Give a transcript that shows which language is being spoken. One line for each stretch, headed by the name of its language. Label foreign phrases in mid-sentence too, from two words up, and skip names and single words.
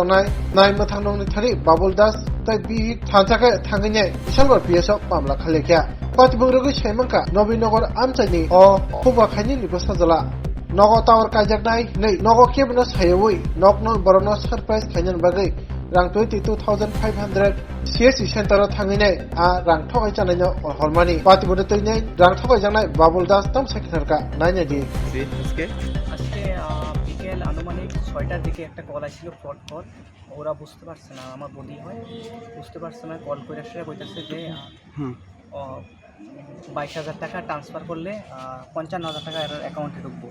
Kok Borok: nai mathang ni thari babul das tai bi thanchaka thangai bishalgor PS ok mamla khalekya patibungrogi saimanka nobinogor amchani o huba khaini ni bosajala nogo tower kajaknai nei nogo kebno sayoi nokno borono surprise khainjan bagai rang 22,500 CSC center thanginai a rang thokai chanaino holmani patibunde toinai rang thokai jangnai babul das tam sekharka naina di
Bangla: আজকে বিকেল আনুমানিক 6টার দিকে একটা কল আসছিল ফ্রড কল। ওরা বুঝতে পারছে না আমার বডি হয়, বুঝতে পারছে না, কল করে আসলে কইতাছে যে 22,000 টাকা ট্রান্সফার করলে 55,000 টাকা এর অ্যাকাউন্টে ঢুকবো।